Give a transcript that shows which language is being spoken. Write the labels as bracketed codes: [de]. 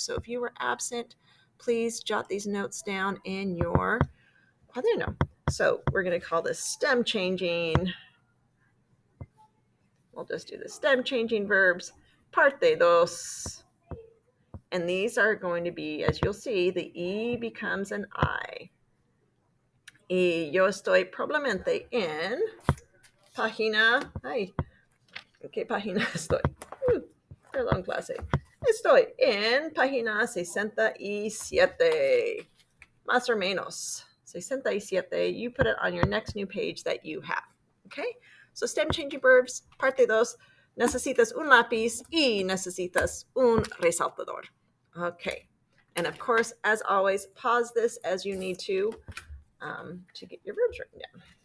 [en] So if you were absent, please jot these notes down in your cuaderno. So we're going to call this STEM changing. We'll just do the STEM changing verbs, [es] parte dos. [en] And these are going to be, as you'll see, the E becomes an I. [es] Y yo estoy probablemente en página, ay, ¿en qué página estoy? Perdón, clase. Estoy en página 67, más o menos. [en] 67, you put it on your next new page that you have. Okay? So STEM changing verbs, [es] parte dos, necesitas un lápiz y necesitas un resaltador. Okay. [en] And of course, as always, pause this as you need to get your verbs written down.